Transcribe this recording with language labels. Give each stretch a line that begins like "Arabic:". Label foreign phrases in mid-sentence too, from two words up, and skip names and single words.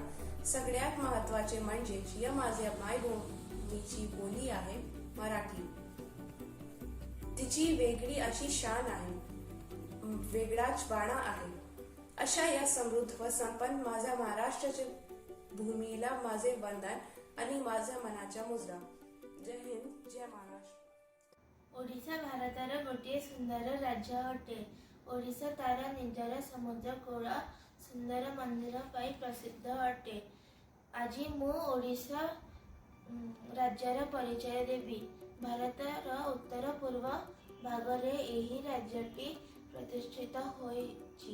Marathi: सगळ्यात महत्वाचे म्हणजे या माझ्या मायभूमीची बोली आहे मराठी. तिची वेगळी अशी शान आहे, वेगळाच बाणा आहे. अशा या समृद्ध व संपन्न माझ्या महाराष्ट्राच्या भूमीला माझे वंदन आणि माझ्या मनाचा मुजरा. जय हिंद, जय महाराष्ट्र.
Odia: ଓଡ଼ିଶା ଭାରତର ଗୋଟିଏ ସୁନ୍ଦର ରାଜ୍ୟ ଅଟେ। ଓଡ଼ିଶା ତାର ନିଜର ସମୁଦ୍ର କୂଳ, ସୁନ୍ଦର ମନ୍ଦିର ପାଇଁ ପ୍ରସିଦ୍ଧ ଅଟେ। ଆଜି ମୁଁ ଓଡ଼ିଶା ରାଜ୍ୟର ପରିଚୟ ଦେବି। ଭାରତର ଉତ୍ତର ପୂର୍ବ ଭାଗରେ ଏହି ରାଜ୍ୟଟି ପ୍ରତିଷ୍ଠିତ ହୋଇଛି।